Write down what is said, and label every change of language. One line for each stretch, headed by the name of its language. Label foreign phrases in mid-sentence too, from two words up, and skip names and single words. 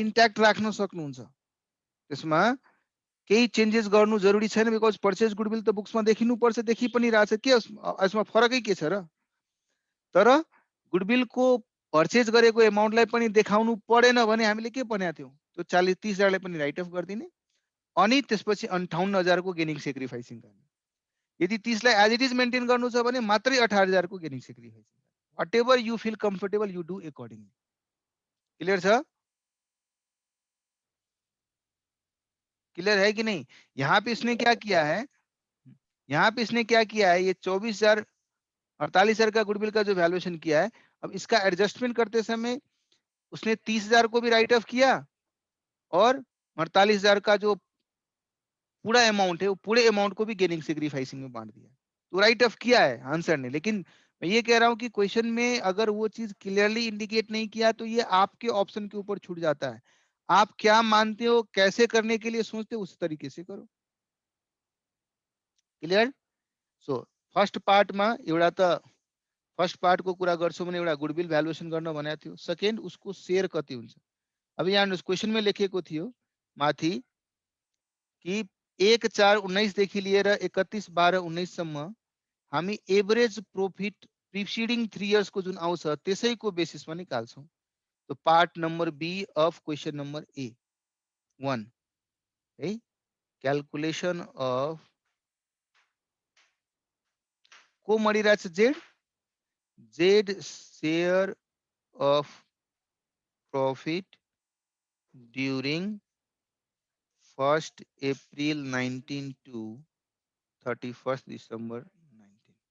Nepali: इन्ट्याक्ट राख्न सक्नुहुन्छ त्यसमा केही चेन्जेस गर्नु जरुरी छैन बिकज
English: purchase goodwill
Nepali: त बुक्समा देखिनु पर्छ देखि पनि रहेछ के यसमा फरकै के छ र तर गुडविल को पर्चेज गरेको एमाउन्टलाई पनि देखाउनु परेन भने हामीले के भनेका थियौं त्यो 40-30,000 लाई पनि
English: write off
Nepali: गर्दिने अनि त्यसपछि 58,000 को
English: gaining sacrificing
Nepali: गर्ने यदि 30 लाई
English: as it is
Nepali: मेन्टेन गर्नु छ भने मात्रै 18,000 को
English: gaining sacrificing whatever you feel comfortable you do accordingly
Nepali: क्लियर छ
Hindi: क्लियर है कि नहीं यहाँ पे इसने क्या किया है यहाँ पे इसने क्या किया है ये 24,000 48,000 का गुडविल का जो वैल्यूएशन किया है अब इसका एडजस्टमेंट करते समय उसने 30,000 को भी
English: write off
Hindi: किया और 48,000 का जो पूरा अमाउंट है वो पूरे अमाउंट को भी
English: gaining sacrificing
Hindi: में बांट दिया तो
English: write off
Hindi: किया है आंसर ने लेकिन मैं ये कह रहा हूं कि क्वेश्चन में अगर वो चीज क्लियरली इंडिकेट नहीं किया तो ये आपके ऑप्शन के ऊपर छूट जाता है आप क्या मानते हो कैसे करने के लिए सोचते हो उस तरीके से करो
English: clear so first part
Nepali: में एउटा त
English: first part
Nepali: को कुरा गर्छौं भने एउटा
English: goodwill valuation
Nepali: गर्न भनेको थियो सेकेन्ड उसको शेयर कति हुन्छ अब यहाँ क्वेशन में लेखेको थियो माथि कि 1/4/19 देखि लिएर 31/12/19 सम्म हामी
English: average profit preceding 3 years
Nepali: को जुन आउँछ त्यसैको बेसिसमा निकाल्छौं तो
English: part number B of question number A 1
Nepali: है
English: calculation of
Nepali: को मरिरहेछ
English: Z share of profit during 1st April 19 to 31st December 19